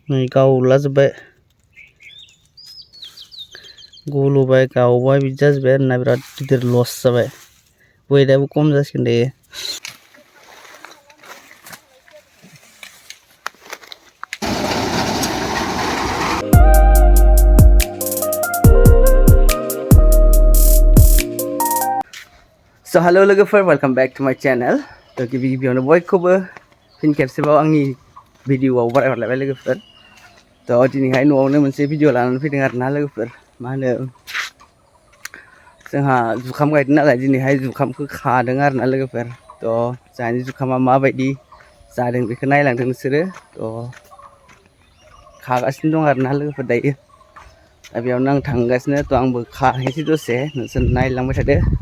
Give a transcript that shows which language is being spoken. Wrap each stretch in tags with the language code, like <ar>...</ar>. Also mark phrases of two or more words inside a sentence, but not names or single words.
<brx>नै गावलाजोब्बाय गलबाय गावबाय बिदि जाजोब्बाय आरोना बिराद गिदिर लस जाबाय वेटआबो खम जासिगोन दायो</brx> <en>So hello</en> <brx>लोगोफोर</brx> <en>welcome back to my channel</en> <brx>तो गिबि गिबियावनो बयखौबो फिन खेबसेबाव आंनि भिडिअआव बरायहरलायबाय लोगोफोर तो दिनैहाय न'आवनो मोनसे भिडिअ लानानै फैदों आरोना लोगोफोर मा होनो जोंहा जुखाम गायदों नालाय दिनैहाय जुखामखौ खादों आरोना लोगोफोर तो जोंहानि जुखामा माबायदि जादों बेखौ नायलांदों नोंसोरो तो खागासिनो दं आरोना लोगोफोर दायो दा बेयावनो आं थांगासिनो तो आंबो खाहैनोसै दसे नोंसोर नायलांबाय थादो</brx>